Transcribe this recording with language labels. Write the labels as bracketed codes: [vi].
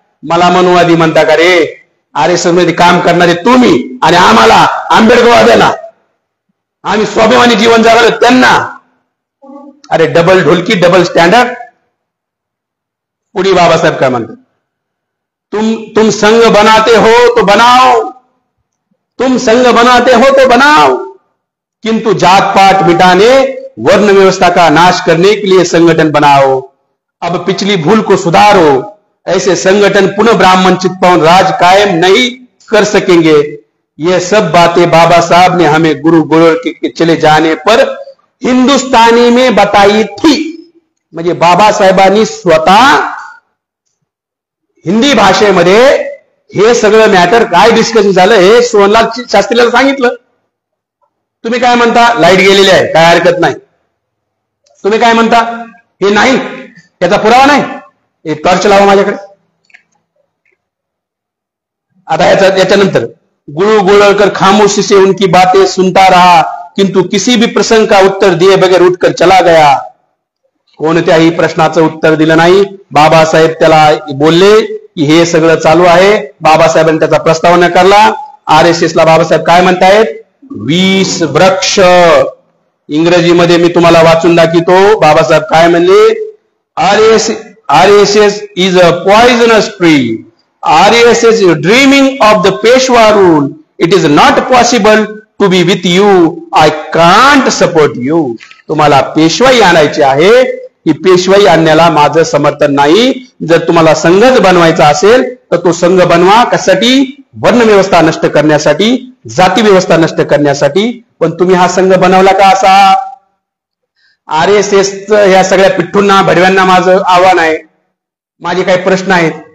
[mr] मला मनुवादी म्हणता का रे? RSS मध्ये काम करणारे तुम्ही आणि आम्हाला आंबेडकरवाद्यांना आम्ही स्वाभिमानी जीवन जगलो त्यांना. अरे डबल ढोलकी, डबल स्टँडर्ड. पुढे बाबासाहेब काय म्हणतात? [hi] तुम संघ बनाते हो तो बनाओ, तुम संघ बनाते हो तो बनाओ, किंतु जात पात मिटाने वर्ण व्यवस्था का नाश करने के लिए संगठन बनाओ। अब पिछली भूल को सुधारो, ऐसे संगठन पुनः ब्राह्मण चित्पावन राज कायम नहीं कर सकेंगे। ये सब बातें बाबा साहब ने हमें गुरु गोरख के चले जाने पर हिंदुस्तानी में बताई थी। [mr] म्हणजे बाबासाहेबांनी स्वतः हिंदी भाषेमध्ये हे सगळं मॅटर काय डिस्कशन झालं हे सोनलाल शास्त्रीला सांगितलं। तुम्ही काय म्हणता लाईट गेलेली आहे, काय हरकत नाही। तुम्ही काय म्हणता हे नाही, त्याचा पुरावा नाही, एक टॉर्च लावा माझ्याकडे। आता याच्यानंतर [hi] गुरु गोरखकर खामोशी से उनकी बातें सुनता रहा, किंतु किसी भी प्रसंग का उत्तर दिए बगैर उठकर चला गया। [mr] कोणत्याही प्रश्नाचं उत्तर दिलं नाही। बाबासाहेब त्याला बोलले की हे सगळं चालू आहे, बाबासाहेबांनी त्याचा प्रस्ताव नाकारला। RSS ला बाबासाहेब काय म्हणतायत, 20 वृक्ष। इंग्रजीमध्ये मी तुम्हाला वाचून दाखवतो बाबासाहेब काय म्हणले, [en] RSS is a poisonous tree. RSS is dreaming of the Peshwa rule. It is not possible to be with you. I can't support you. [mr] तुम्हाला पेशवाई आणायची आहे, ही पेशवाई आणण्याला माझं समर्थन नाही। जर तुम्हाला संघच बनवायचा असेल तर तो संघ बनवा, कशासाठी, वर्ण व्यवस्था नष्ट करण्यासाठी, जाती व्यवस्था नष्ट करण्यासाठी। पण तुम्ही हा संघ बनवला का असा? RSS या सगळ्या पिठ्ठूंना भडव्यांना माझं आव्हान आहे, माझे काही प्रश्न आहेत।